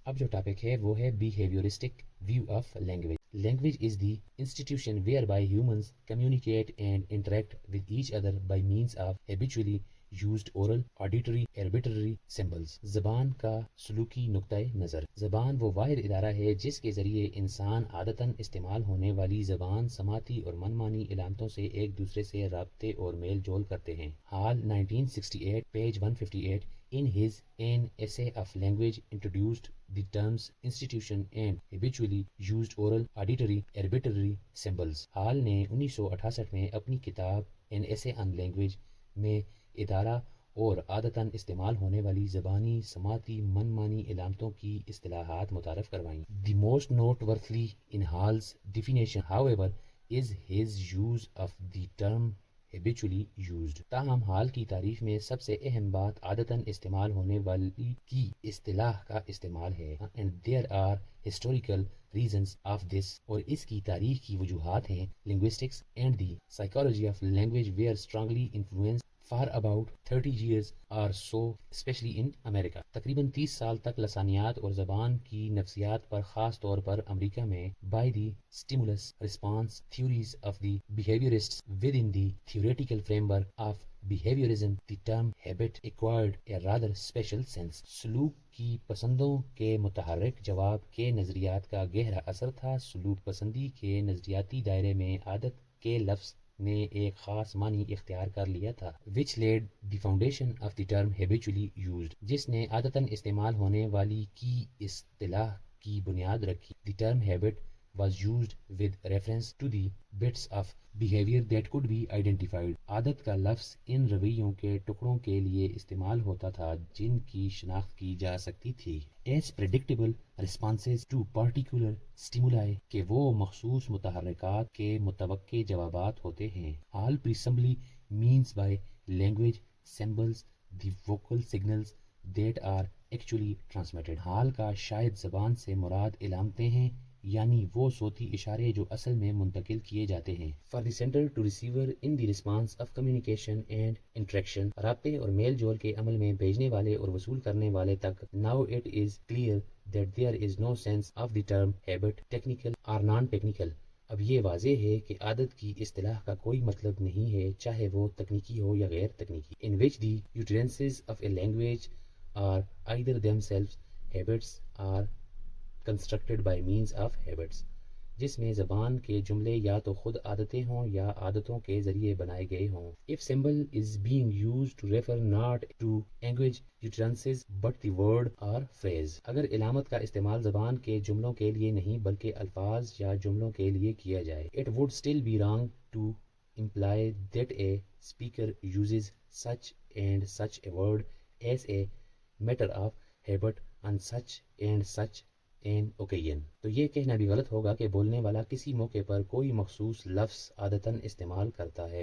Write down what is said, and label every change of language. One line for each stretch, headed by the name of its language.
Urdu: اب جو ٹاپک ہے وہ ہے بیہیویورسٹک view of language.
English: Language is the institution whereby humans communicate and interact with each other by means of habitually used oral, auditory, arbitrary symbols.
Urdu: زبان کا سلوکی نقطۂ نظر. زبان وہ واحد ادارہ ہے جس کے ذریعے انسان عادتاً استعمال ہونے والی زبان سماعتی اور منمانی علامتوں سے ایک دوسرے سے رابطے اور میل جول کرتے ہیں.
English: Hall 1968 پیج 158 in his An Essay of Language introduced the terms institution and habitually used oral, auditory, arbitrary symbols.
Urdu: Hall نے 1968 میں اپنی کتاب An Essay on Language میں ادارہ اور عادتاً استعمال ہونے والی زبانی سماعتی منمانی علامتوں کی اصطلاحات متعارف کروائیں.
English: The most noteworthy in Hall's definition, however, is his use of the term habitually used.
Urdu: تاہم حال کی تعریف میں سب سے اہم بات عادتاً استعمال ہونے والی کی اصطلاح کا استعمال ہے.
English: And there are historical reasons of this.
Urdu: اور اس کی تاریخ کی وجوہات ہیں.
English: Linguistics and the psychology of language were strongly influenced for about 30 years or so, especially in America.
Urdu: تقریباً 30 سال تک لسانیات اور زبان کی نفسیات پر خاص طور پر امریکہ میں
English: by the stimulus response theories of the behaviorists within the theoretical framework of behaviorism, the term habit acquired a rather special sense.
Urdu: سلوک کی پسندوں کے متحرک جواب کے نظریات کا گہرا اثر تھا. سلوک پسندی کے نظریاتی دائرے میں عادت کے لفظ نے ایک خاص معنی اختیار کر لیا تھا.
English: which laid the foundation of the term habitually used.
Urdu: جس نے عادتاً استعمال ہونے والی کی اصطلاح کی بنیاد رکھی.
English: The term habit was used with reference to the bits of behavior that could be identified.
Urdu: عادت کا لفظ ان رویوں کے ٹکڑوں کے لیے استعمال ہوتا تھا جن کی شناخت کی جا سکتی تھی.
English: As predictable responses to particular stimuli
Urdu: کہ وہ مخصوص متحرکات کے متوقع جوابات ہوتے ہیں.
English: All presumably means by language symbols the vocal signals that are actually transmitted.
Urdu: حال کا شاید زبان سے مراد علامتیں ہیں یعنی وہ صوتی اشارے جو اصل میں منتقل کیے جاتے ہیں.
English: For the sender to receiver in the response of communication and interaction.
Urdu: رابطے اور میل جول کے عمل میں بھیجنے والے اور وصول کرنے والے تک.
English: Now it is clear that there is no sense of the term habit, technical or non-technical.
Urdu: اب یہ واضح ہے کہ عادت کی اصطلاح کا کوئی مطلب نہیں ہے چاہے وہ تکنیکی ہو یا غیر تکنیکی.
English: In which the utterances of a language are either themselves habits or constructed by means of habits.
Urdu: جس میں زبان کے جملے یا تو خود عادتیں ہوں یا عادتوں کے ذریعے بنائے گئے ہوں.
English: If symbol is being used to refer not to language utterances but the word or phrase.
Urdu: اگر علامت کا استعمال زبان کے جملوں کے لیے نہیں بلکہ الفاظ یا جملوں کے لیے کیا جائے.
English: It would still be wrong to imply that a speaker uses such and such a word as a matter of habit on such and such an occasion.
Urdu: تو یہ کہنا بھی غلط ہوگا کہ بولنے والا کسی موقع پر کوئی مخصوص لفظ عادتاً استعمال کرتا ہے.